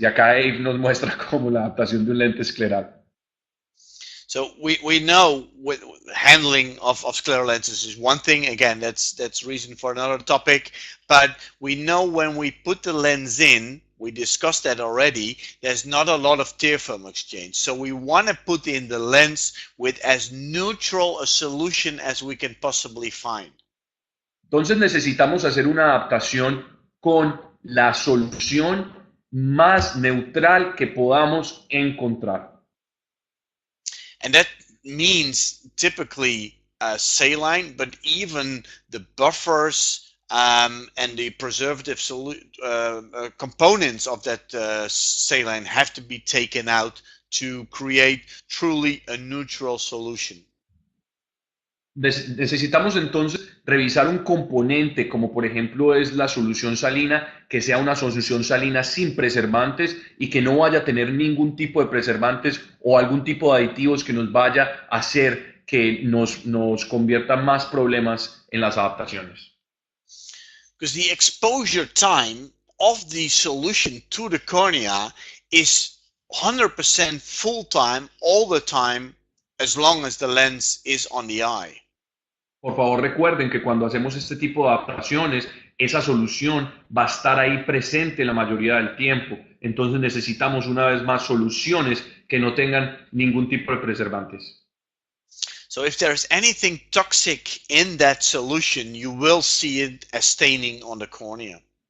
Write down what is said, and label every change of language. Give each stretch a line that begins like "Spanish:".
Spanish: Y acá Abe nos muestra cómo la adaptación de un lente escleral.
English: So we know with handling of scleral lenses is one thing. Again, that's reason for another topic. But we know when we put the lens in, we discussed that already, there's not a lot of tear film exchange. So we want to put in the lens with as neutral a solution as we can possibly find.
Spanish: Entonces necesitamos hacer una adaptación con la solución más neutral que podamos encontrar.
English: And that means typically saline, but even the buffers and the preservative components of that saline have to be taken out to create truly a neutral solution.
Spanish: Necesitamos entonces revisar un componente, como por ejemplo es la solución salina, que sea una solución salina sin preservantes y que no vaya a tener ningún tipo de preservantes o algún tipo de aditivos que nos vaya a hacer que nos convierta más problemas en las adaptaciones.
English: Because the exposure time of the solution to the cornea is 100% full time all the time, as long as the lens is on the eye.
Spanish: Por favor, recuerden que cuando hacemos este tipo de adaptaciones, esa solución va a estar ahí presente la mayoría del tiempo. Entonces necesitamos una vez más soluciones que no tengan ningún tipo de preservantes.
English: So if there's anything toxic in that solution, you will see it as staining on the cornea.